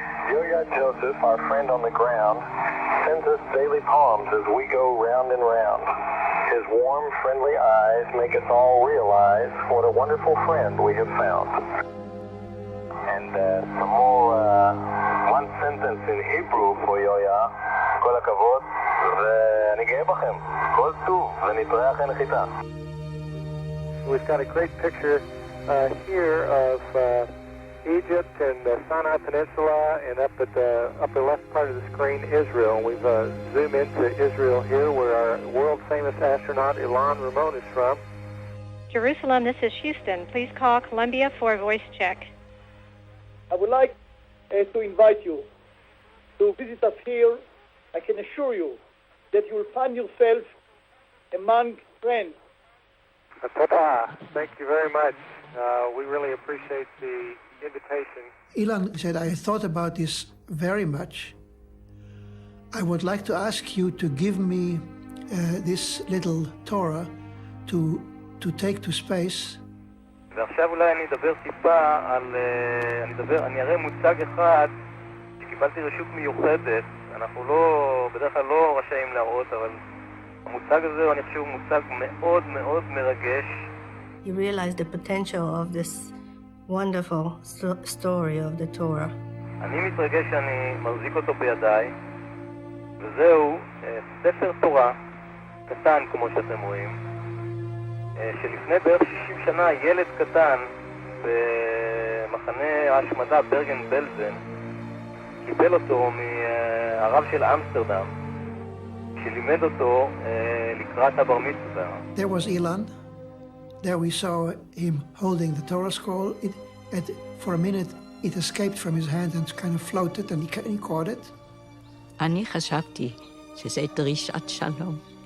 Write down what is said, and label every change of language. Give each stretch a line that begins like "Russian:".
English: Yo-Ya Joseph, our friend on the ground, sends us daily poems as we go round and round. His warm, friendly eyes make us all realize what a wonderful friend we have found. And some more, one sentence in Hebrew for Yo-Ya.
Hebrew: כל הכבוד, ואני גאה בכם. כל טוב, ונתראה אחרי נחיתה.
English: We've got a great picture here of Egypt and the Sinai Peninsula, and up at the upper left part of the screen, Israel. We've zoomed into Israel here, where our world-famous astronaut Ilan Ramon is from. Jerusalem, this is Houston. Please call Columbia for a voice check. I would like to invite you to visit us here. I can assure you that you will find yourself among friends. Thank you very much. We really appreciate the invitation. Ilan said, I thought about this very much. I would like to ask you to give me this little Torah to take to space.
Hebrew: ועכשיו אולי אני אדבר טיפה על... אני אראה מוצג אחד שקיבלתי רשות מיוחדת. אנחנו לא, בדרך כלל לא רשאים להראות, אבל המוצג הזה אני חושב הוא מוצג מאוד מאוד מרגש.
English: You realize the potential of this wonderful story of the Torah.
Hebrew: אני מתרגש שאני מחזיק אותו בידיי, וזהו ספר תורה קטן כמו שאתם רואים, שלפני בערך 60 שנה ילד קטן במחנה ההשמדה ברגן בלזן קיבל אותו מהרב של אמסטרדם, שלימד אותו לקראת הבר מצווה.
English: There was Ilan. There we saw him holding the Torah scroll. For a minute, it escaped from his hand and kind of floated, and he caught it.
Hebrew: אני חשבתי שזה דרישת שלום.